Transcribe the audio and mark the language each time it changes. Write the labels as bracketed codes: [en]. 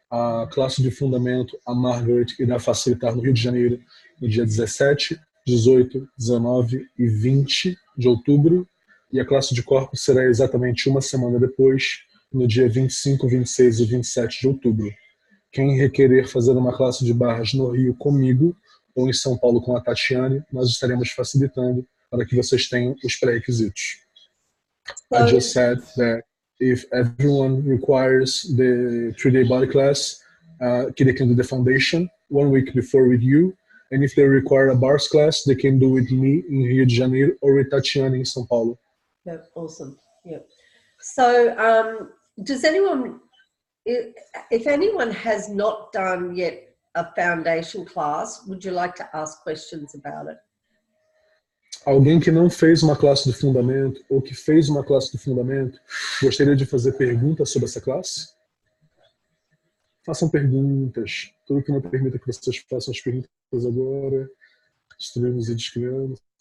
[pt] A classe de fundamento, a Margaret irá facilitar no Rio de Janeiro no dia 17, 18, 19 e 20 de outubro, e a classe de corpos será exatamente uma semana depois, no dia 25, 26 e 27 de outubro. Quem requerer fazer uma classe de barras no Rio comigo, ou em São Paulo com a Tatiane, nós estaremos facilitando para que vocês tenham os pré-requisitos. [en] I just said that if everyone requires the 3-day body class, they can do the foundation 1 week before with you, and if they require a bars class, they can do with me in Rio de Janeiro or with Tatiana in São Paulo. Yeah, awesome. Yeah. So, does anyone, if anyone has not done yet a foundation class, would you like to ask questions about it? [pt] Alguém que não fez uma classe de fundamento ou que fez uma classe de fundamento, gostaria de fazer perguntas sobre essa classe? Façam perguntas. Tudo que não permita que vocês façam as perguntas agora. Destruímos e descriamos.